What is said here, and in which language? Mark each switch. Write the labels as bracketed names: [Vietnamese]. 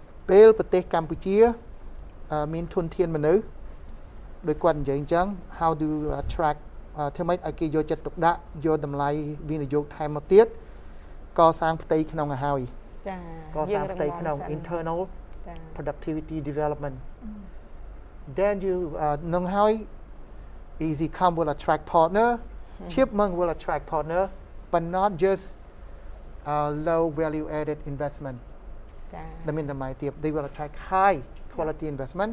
[Khmer] ពេលប្រទេសកម្ពុជាមានធនធានមនុស្សដោយគាត់និយាយអញ្ចឹង [English] how do attract [Khmer] ធ្វើម៉េចឲ្យគេយកចិត្តទុកដាក់យកតម្លៃវិនិយោគថែមមកទៀតកសាងផ្ទៃក្នុងឲ្យហើយចាកសាងផ្ទៃក្នុង [English] internal productivity development then you [Khmer] នឹងហើយ [English] easy come will attract partner Chip Mung will attract partner, but not just low value added investment. [Khmer] ចា ដែលមានតម្លៃទាប [English] they will attract high quality investment